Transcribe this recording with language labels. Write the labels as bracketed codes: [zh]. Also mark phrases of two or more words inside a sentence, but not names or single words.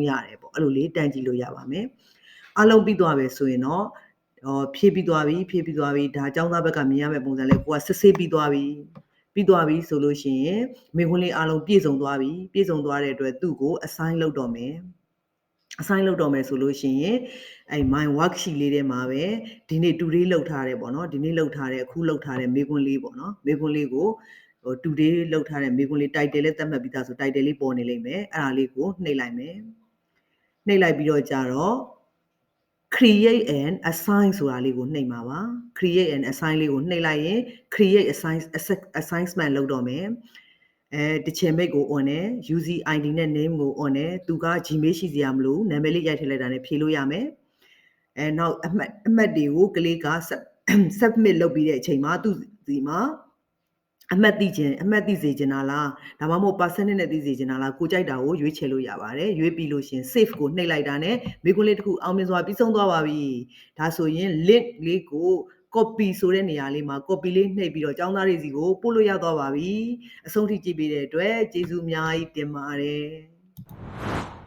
[my] ရတယ်ပေါ့အဲ့လိုလေးတန်းကြည့်လို့ရပါမယ်အားလုံးပြီးသွားပြီဆိုရင်တော့ဖြည့်ပြီးသွားပြီဒါအကြောင်းသားဘက်ကမြင်ရမယ့်ပုံစံလေးကိုက စစ်ဆေးပြီးသွားပြီဆိုလို့ရှိရင်မိခွန်းလေးအားလုံးပြည့်စုံသွားတဲ့အတွက်သူ့ကို assign လုပ်တော့မယ်ဆိုလို့ရှိရင်အဲ့ [en] my worksheet [my] လေးထဲမှာပဲဒီနေ့ today လောက်ထားတယ်ပေါ့နော်ဒီနေ့လောက်ထားတယ်အခုလောက်ထားတယ်မိခွန်းလေးပေါ့နော်မိခွန်းလေးကိုtoday လောက်ထားတဲ့မိခွန်းလေး title လေးသတ်မှတ်ပြီးသားဆို title လေးပေါ်နေလိမ့်မယ်အဲ့ဒါလေးကိုနှိပ်လိုက်မယ်နှိပ်လိုက်ပြီးတော့ကြတော့ [en] create and assign [my] ဆိုတာလေးကိုနှိပ်မှာပါ [en] create and assign [my] လေးကိုနှိပ်လိုက်ရင် [en] create assignment [my] လုပ်တော့မယ်တချင်မိတ်ကို on တယ် [en] UC ID [my] နဲ့ name ကို on တယ်သူက Gmail ရှိစရာမလိုနာမည်လေးရိုက်ထည့်လိုက်တာနဲ့ဖြေလို့ရမယ်နောက်အမှတ်တွေကိုက လေးက submit လုပ်ပြီးတဲ့အချိန်မှာသူဒီမှာအမှတ်သိစေချင်တာလားဒါမှမဟုတ် percentage နဲ့သိစေချင်တာလားကိုကြိုက်တာကိုရွေးချယ်လို့ရပါတယ်ရွေးပြီးလို့ရှင် save ကိုနှိပ်လိုက်တာနဲ့မိခွန်းလေးတစ်ခုအောင်မြင်စွာပြီးဆုံးသွားပါပြီဒါဆိုရင် link လေးကို copy ဆိုတဲ့နေရာလေးမှာ copy လေးနှိပ်ပြီးတော့ကျောင်းသားတွေစီကိုပို့လို့ရသွားပါပြီအဆုံးထိကြည့်ပေးတဲ့အတွက်ကျေးဇူးအများကြီးတင်ပါတယ်